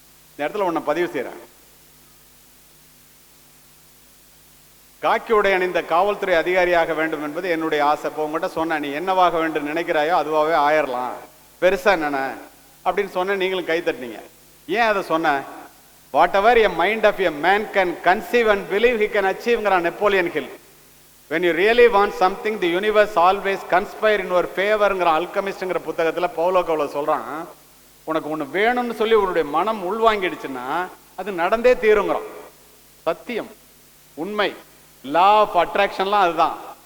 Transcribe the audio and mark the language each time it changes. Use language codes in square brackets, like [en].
[ta] இந்த இடத்துல உன்னை பதிவு செய்யறேன். காக்கி உடை அணிந்த காவல்துறை அதிகாரியாக வேண்டும் என்பது என்னுடைய ஆசை. இப்போ உங்ககிட்ட சொன்ன, நீ என்னவாக வேண்டும் நினைக்கிறாயோ அதுவாகவே ஆயிரலாம், பெருசா என்னென்ன அப்படின்னு சொன்ன, நீங்களும் கை தட்டினீங்க. ஏன் அதை சொன்ன? [en] whatever a mind of a man can conceive and believe he can achieve-ங்கறான் Napoleon Hill. when you really want something the universe always conspire in your favor- [ta] ங்கற அல்கெமிஸ்ட்ங்கற புத்தகத்துல பவுலோ கவுலோ சொல்றான், உனக்கு ஒன்று வேணும்னு சொல்லி உன்னுடைய மனம் உள்வாங்கிடுச்சுன்னா அது நடந்தே தீருங்கிறான். சத்தியம், உண்மை, லா ஆஃப் அட்ராக்ஷன்லாம் அதுதான்.